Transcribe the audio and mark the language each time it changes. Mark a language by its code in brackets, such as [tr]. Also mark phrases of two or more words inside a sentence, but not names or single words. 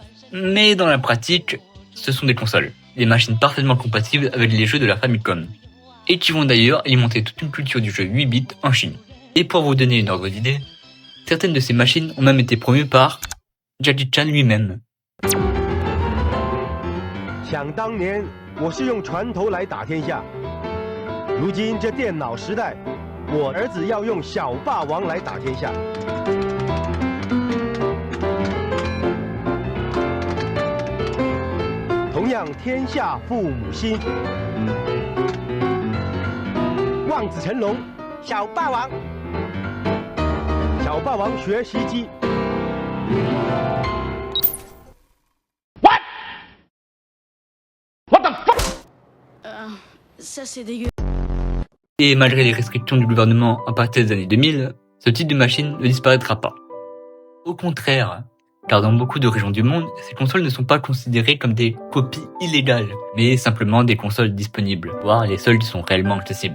[fr] Mais dans la pratique, ce sont des consoles, des machines parfaitement compatibles avec les jeux de la Famicom, et qui vont d'ailleurs alimenter toute une culture du jeu 8 bits en Chine. Et pour vous donner une ordre d'idée, certaines de ces machines ont même été promues par Jackie Chan lui-même. [zh] 想当年，我是用船头来打天下。如今这电脑时代，我儿子要用小霸王来打天下。同样，天下父母心。望子成龙，小霸王。小霸王学习机。 [fr] Ça c'est dégueu. Et malgré les restrictions du gouvernement à partir des années 2000, ce type de machine ne disparaîtra pas. Au contraire, car dans beaucoup de régions du monde, ces consoles ne sont pas considérées comme des copies illégales, mais simplement des consoles disponibles, voire les seules qui sont réellement accessibles.